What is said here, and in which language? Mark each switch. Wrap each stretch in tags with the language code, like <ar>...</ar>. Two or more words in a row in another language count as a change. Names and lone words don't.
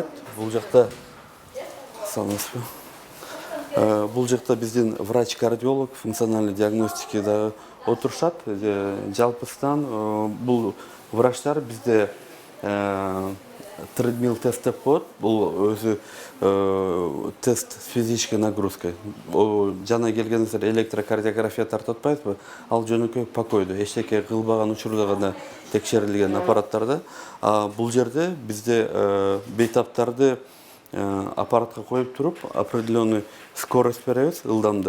<ky>Бул жакта санасызбы? Бул жакта биздин врач-кардиолог, функциональный диагностикада отурушат. Жалпысынан бул врачтар бизде тредмил тест деп коет. Бул өзү тест</ky> <ru>с физической нагрузкой.</ru> <ky>Жана келгениңиздер электрокардиография тартып атпайсызбы? Ал жөнөкөй покойдо, эчтеке кылбаган учурда гана текшерилген аппараттарда. Бул жерде бизде бейтаптарды аппаратка коюп туруп,</ky> <ru>определенный скорость</ru> <ky>беребиз, ылдамдык.</ky>